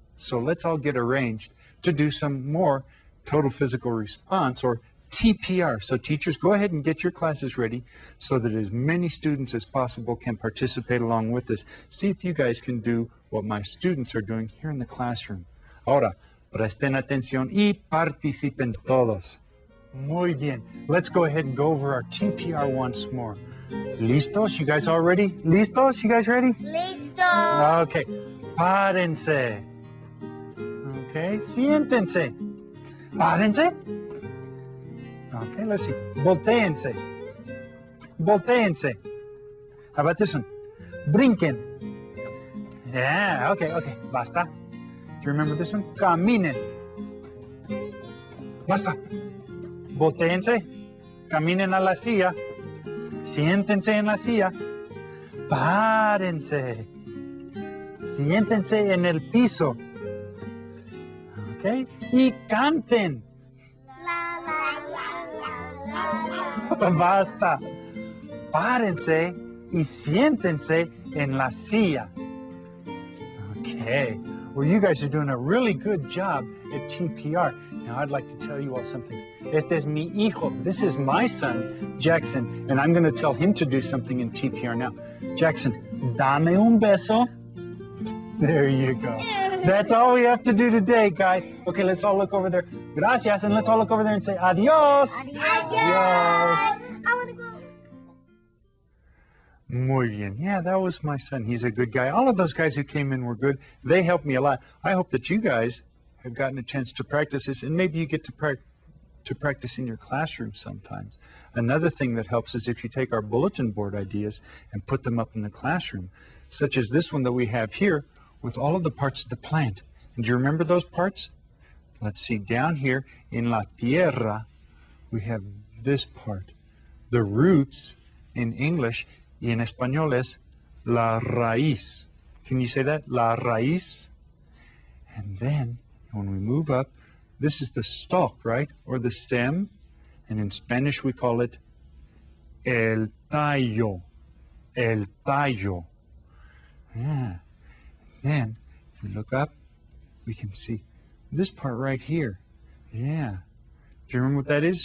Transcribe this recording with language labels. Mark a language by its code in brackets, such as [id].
[en] So let's all get arranged to do some more total physical response, or TPR. So teachers, go ahead and get your classes ready so that as many students as possible can participate along with us. See if you guys can do what my students are doing here in the classroom. [es] Ahora, presten atención y participen todos. Muy bien. [en] Let's go ahead and go over our TPR once more. ¿Listos? You guys all ready? ¿Listos? You guys ready? [es] Listo. Okay. Párense. Okay. Siéntense. Párense. [en] Okay, let's see. Voltéense. Voltéense. How about this one? Brinquen. Yeah, okay. Basta. Do you remember this one? [es] Caminen. Basta. Voltéense. caminen a la silla. Siéntense en la silla. Párense. Siéntense en el piso. ¿Ok? Y canten. Basta. Párense y siéntense en la silla. [en] Okay. Well, you guys are doing a really good job at TPR. Now, I'd like to tell you all something. [es] Este es mi hijo. [en] This is my son, Jackson, and I'm going to tell him to do something in TPR now. Jackson, [es] dame un beso. [en] There you go. That's all we have to do today, guys. Okay, let's all look over there. Gracias, and let's all look over there and say adios. I want to go. [es] Muy bien. [en] Yeah, that was my son. He's a good guy. All of those guys who came in were good. They helped me a lot. I hope that you guys have gotten a chance to practice this, and maybe you get to practice in your classroom sometimes. Another thing that helps is if you take our bulletin board ideas and put them up in the classroom, such as this one that we have here with all of the parts of the plant. And do you remember those parts? Let's see, down here in la tierra, we have this part. The roots in English [es] y en español es la raíz. [en] Can you say that? [es] La raíz. [en] And then when we move up, this is the stalk, right? Or the stem. And in Spanish we call it el tallo. [es] El tallo. Yeah. [en] Then if we look up, we can see this part right here. Yeah. Do you remember what that is?